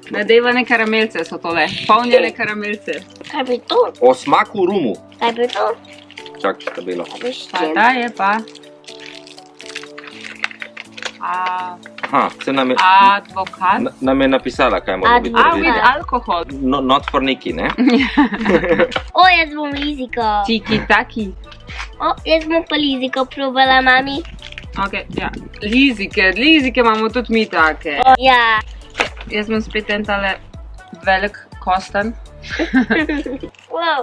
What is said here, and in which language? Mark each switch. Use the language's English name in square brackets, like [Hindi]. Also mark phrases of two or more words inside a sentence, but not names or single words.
[Slovenian] Nadevane karamelce so tole. Polnjene karamelce. Kaj bi to? O smaku rumu. Kaj bi to? Čakaj, Štabelo. Veš Pa čem? ta je pa. Aha, se nam je, Advokat. nam je napisala, kaj mora biti Advokat. narediti. Alkohol. [English] No, not for Niki, [Slovenian] ne? O, jaz bom Liziko. Tiki taki. O, jaz bom pa Liziko probala, mami. Ok, ja. Lizike imamo tudi mi take. O, ja. Jaz bom spet en tale velik kostanj. Wow.